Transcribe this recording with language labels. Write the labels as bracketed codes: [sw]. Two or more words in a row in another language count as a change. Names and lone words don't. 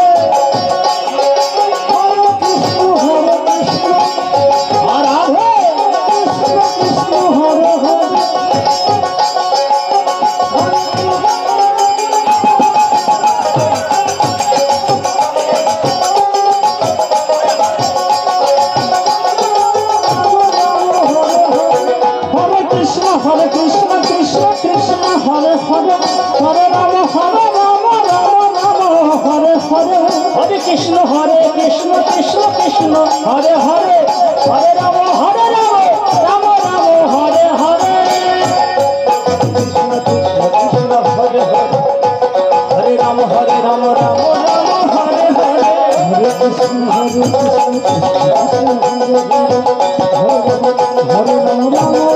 [sa] হরে কৃষ্ণ রাধে কৃষ্ণ কৃষ্ণ হরে হরে হরে কৃষ্ণ কৃষ্ণ কৃষ্ণ হরে হরে হরে রাম রাম হরে হরে হরে কৃষ্ণ কৃষ্ণ কৃষ্ণ হরে হরে হরে রাম রাম হরে হরে কৃষ্ণ হরে হরে হরে রাম রাম হরে হরে হরে কৃষ্ণ হরে রাম